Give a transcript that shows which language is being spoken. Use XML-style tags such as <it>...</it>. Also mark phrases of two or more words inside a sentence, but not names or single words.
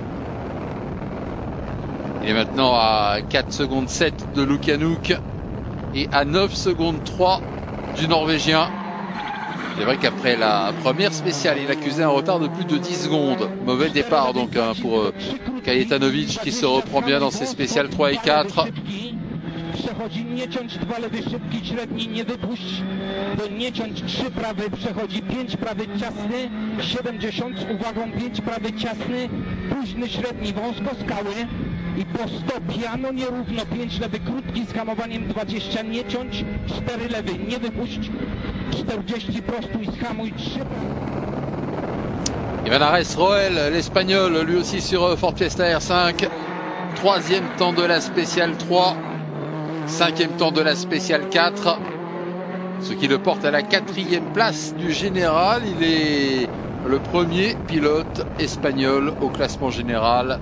<fr>Il est maintenant à 4 secondes 7 de Lukianouk et à 9 secondes 3 du Norvégien. C'est vrai qu'après la première spéciale, il accusait un retard de plus de 10 secondes. Mauvais départ donc pour Kajetanovic qui se reprend bien dans ses spéciales 3 et 4.</fr> <pl>Przechodzi, nie ciąć 2 lewy szybki, średni, nie wypuść, nie ciąć 3 prawy, przechodzi 5 prawy ciasny, 70 z uwagą 5 prawy ciasny, późny średni, wąsko skały i po 100 piano, nierówno 5 lewy krótki z hamowaniem 20, nie ciąć 4 lewy, nie wypuść, 40 prostuj, zhamuj 3.</pl> <fr>Ivan Ares Roel, l'Espagnol, lui aussi sur Ford Fiesta R5, 3e temps de la spéciale 3. 5e temps de la spéciale 4, ce qui le porte à la 4e place du général. Il est le premier pilote espagnol au classement général.</fr>